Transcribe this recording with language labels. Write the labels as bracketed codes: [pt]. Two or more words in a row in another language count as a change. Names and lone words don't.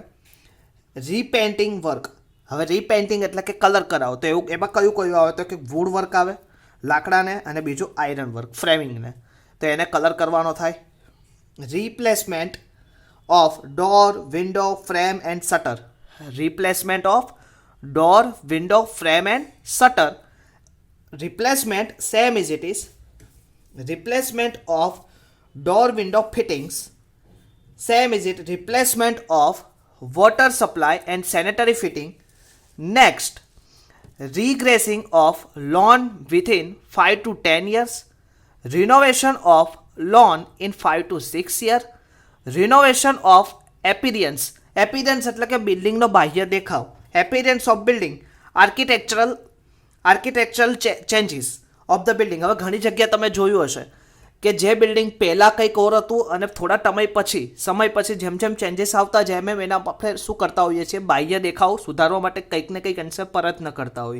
[en] repainting work, [gu] હવે રીપેન્ટિંગ એટલે કે કલર કરાવો, તો એવું એમાં કયું આવે તો કે [en] wood work [gu] આવે લાકડાને, અને બીજું [en] iron work [gu] ફ્રેમિંગને, તો એને કલર કરવાનો થાય. [en] replacement of door, window, frame and shutter. replacement of door, window, frame and shutter. Replacement same as it is. Replacement of door window fittings same as it. Replacement of water supply and sanitary fitting. Next, regracing of lawn within 5 to 10 years. Renovation of lawn in 5 to 6 years. Renovation of appearance. [gu] Appearance એટલે કે બિલ્ડિંગનો બાહ્ય દેખાવ. [en] Appearance of building. architectural changes of the building. [gu] હવે ઘણી જગ્યાએ તમે જોયું હશે કે જે બિલ્ડિંગ પહેલાં કંઈક ઓર હતું અને થોડા સમય પછી જેમ જેમ ચેન્જીસ આવતા જાય એમ એના આપણે શું કરતા હોઈએ છીએ, બાહ્ય દેખાવ સુધારવા માટે કંઈક ને કંઈક અંશે પ્રયત્ન કરતા હોઈએ.